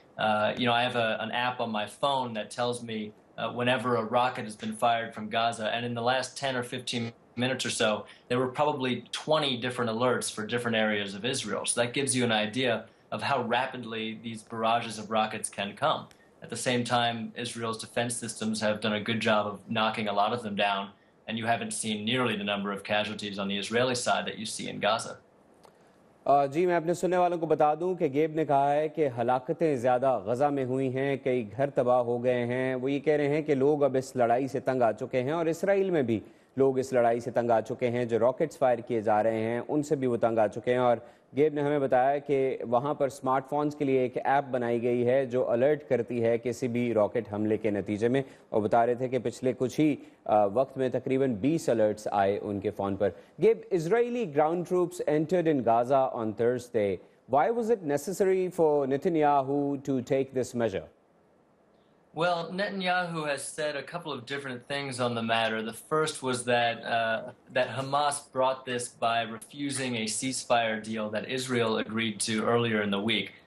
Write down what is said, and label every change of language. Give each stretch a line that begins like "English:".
English: I have an app on my phone that tells me whenever a rocket has been fired from Gaza, and in the last 10 or 15 minutes or so, there were probably 20 different alerts for different areas of Israel. So that gives you an idea of how rapidly these barrages of rockets can come. At the same time, Israel's defense systems have done a good job of knocking a lot of them down, and you haven't seen nearly the number of casualties on the Israeli side that you see in Gaza.
Urdu: جی میں اپنے سننے والوں کو بتا دوں کہ گیب نے کہا ہے کہ ہلاکتیں زیادہ غزہ میں ہوئی ہیں، کئی گھر تباہ ہو گئے ہیں. وہ یہ کہہ رہے ہیں کہ لوگ اب اس لڑائی سے تنگ آ چکے ہیں، اور اسرائیل میں بھی لوگ اس لڑائی سے تنگ آ چکے ہیں. جو راکٹس فائر کیے جا رہے ہیں ان سے بھی وہ تنگ آ چکے ہیں. اور گیب نے ہمیں بتایا کہ وہاں پر سمارٹ فونز کے لیے ایک ایپ بنائی گئی ہے جو الرٹ کرتی ہے کسی بھی راکٹ حملے کے نتیجے میں. اور بتا رہے تھے کہ پچھلے کچھ ہی وقت میں تقریباً 20 الرٹس آئے ان کے phone per.
English: گیب, Israeli ground troops entered in Gaza on Thursday. Why was it necessary for Netanyahu to take this measure? Well, Netanyahu has said a couple of different things on the matter. The first was that Hamas brought this by refusing a ceasefire deal that Israel agreed to earlier in the week.